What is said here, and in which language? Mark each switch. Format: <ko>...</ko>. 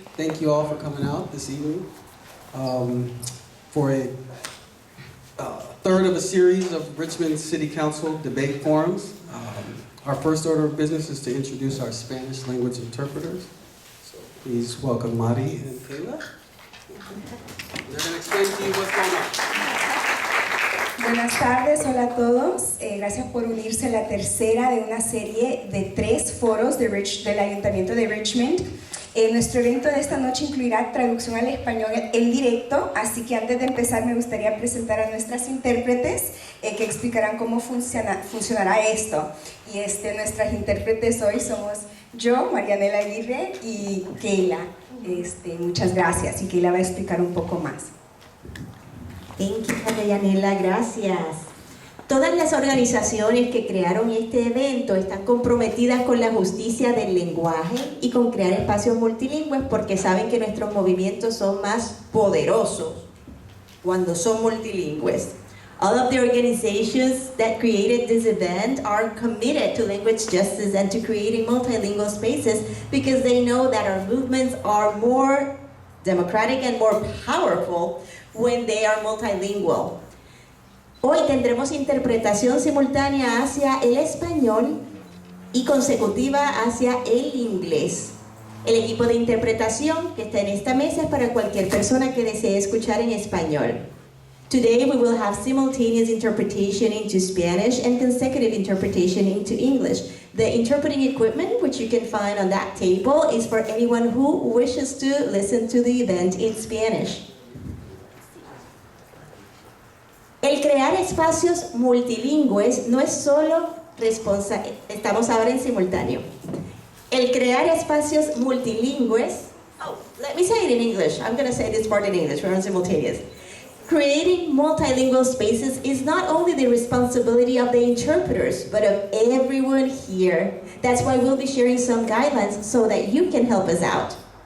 <en>Thank you all for coming out this evening for a third of a series of Richmond City Council debate forums. Our first order of business is to introduce our Spanish language interpreters. So please welcome Mari and Kayla. They're going to explain to you what's going on.</en> <es>Buenas tardes, hola a todos. Gracias por unirse a la tercera de una serie de 3 foros del Ayuntamiento de Richmond. Nuestro evento de esta noche incluirá traducción al español en directo, así que antes de empezar me gustaría presentar a nuestras intérpretes que explicarán cómo funcionará esto. Y nuestras intérpretes hoy somos yo, Marianela Aguirre, y Keila. Muchas gracias, y Keila va a explicar un poco más.</es> <en>Thank you, Marianela, gracias.</en> <es>Todas las organizaciones que crearon este evento están comprometidas con la justicia del lenguaje y con crear espacios multilingües porque saben que nuestros movimientos son más poderosos cuando son multilingües.</es> <en>All of the organizations that created this event are committed to language justice and to creating multilingual spaces because they know that our movements are more democratic and more powerful when they are multilingual.</en> <es>Hoy tendremos interpretación simultánea hacia el español y consecutiva hacia el inglés. El equipo de interpretación que está en esta mesa es para cualquier persona que desee escuchar en español.</es> <en>Today we will have simultaneous interpretation into Spanish and consecutive interpretation into English. The interpreting equipment, which you can find on that table, is for anyone who wishes to listen to the event in Spanish.</en> <es>El crear espacios multilingües no es solo estamos ahora en simultáneo. El crear espacios multilingües,</es> <en>let me say it in English. I'm going to say this part in English. We're on simultaneous. Creating multilingual spaces is not only the responsibility of the interpreters, but of everyone here. That's why we'll be sharing some guidelines so that you can help us out.</en>